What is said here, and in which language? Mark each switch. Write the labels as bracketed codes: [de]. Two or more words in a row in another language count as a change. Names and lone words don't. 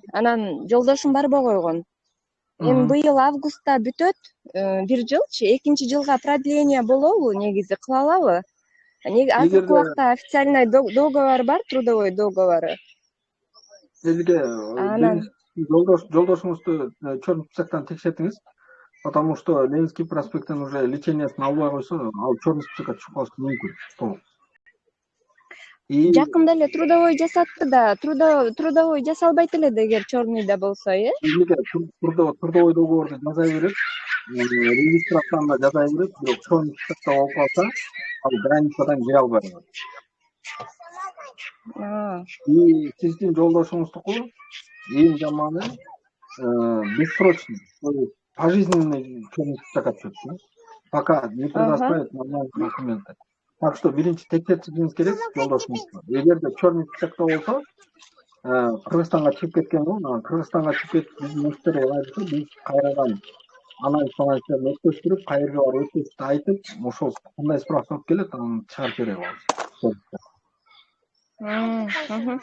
[ky] Анан жолдошум барбай койгон. Эми быйыл августта бүтөт, 1 жылчы, 2 жылга продление болобу, негизи кыла алабы? Азыркы убакта [ru] официальный договор [ky] бар, [ru] трудовой договору. [ky] Элге жолдошуңузду [ru] черный списоктон [ky] текшертиңиз, [ru] потому что [ky] Ленинский проспекттен уже лечениясын албай койсо, ал [ru] черный списокко [ky] түшүп калышы мүмкүн. И Жакында эле трудовой жасатты да, трудовой жасалбайт эле да эгер черныйда болсо, эмнеге [ru] трудовой договорду [ky] жасай берет, регистрацияны да жасай берет, бирок [ru] черный списокто [ky] болуп калса, ал границадан кире албай калат. И сиздин жолдошуңуздуку эң жаманы бессрочный, [ru] то есть пожизненный черный списокко түшөт, пока не предоставят нормальные документы. Так что [ky] биринчи текшертишиңиз керек жолдошуңузду. Эгерде [ru] черный списокто [ky] болсо, Кыргызстанга чыгып кеткен го, Кыргызстанга чыгып кетип биздин муштер кайрылса, биз кайрадан анализ өткөзүп, кайерге барып өткөзүп айтып, ошол кандай справка алып келет, аны чыгарып бере алабыз.